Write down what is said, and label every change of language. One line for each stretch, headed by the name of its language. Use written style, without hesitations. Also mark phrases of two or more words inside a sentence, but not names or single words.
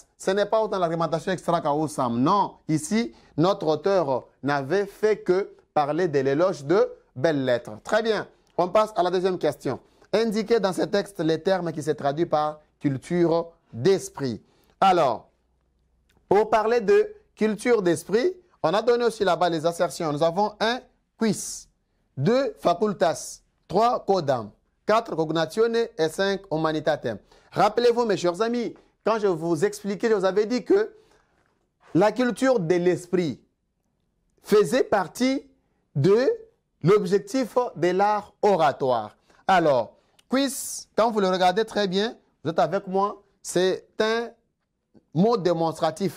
French: Ce n'est pas autant l'argumentation
Latin: extra Caoussam.
French: Non, ici, notre auteur n'avait fait que parler de l'éloge de belles lettres. Très bien, on passe à la deuxième question. Indiquez dans ce texte les termes qui se traduisent par culture d'esprit. Alors, pour parler de culture d'esprit, on a donné aussi là-bas les assertions. Nous avons 1 quis, 2 facultas, 3 codam, 4 cognitione et 5 humanitatem. Rappelez-vous, mes chers amis, quand je vous expliquais, je vous avais dit que la culture de l'esprit faisait partie de l'objectif de l'art oratoire. Alors, quis, quand vous le regardez très bien, vous êtes avec moi, c'est un mot démonstratif.